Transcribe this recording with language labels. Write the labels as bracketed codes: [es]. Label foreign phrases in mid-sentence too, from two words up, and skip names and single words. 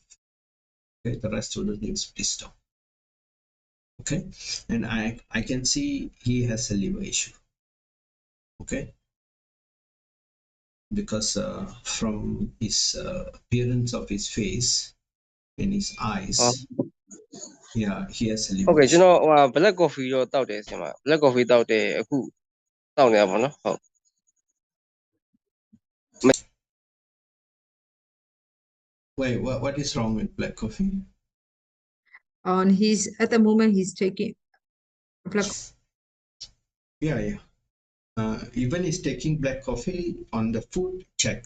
[en] Okay, the rest of the things please stop. Okay, and I can see he has a liver issue. Okay, because from his appearance of his face and his eyes, yeah, he has a liver [my] ဟုတ်ကဲ့ [en] issue. [my] ကျွန်တော် [en] black coffee [my] တော့တောက်တယ်ဆရာမ [en] black coffee [my] တောက်တယ်အခုတောက်နေတာပေါ့နော်ဟုတ် [en] Wait, what is wrong with black coffee? At the moment he's taking black. Yeah. Even he's taking black coffee on the food, check.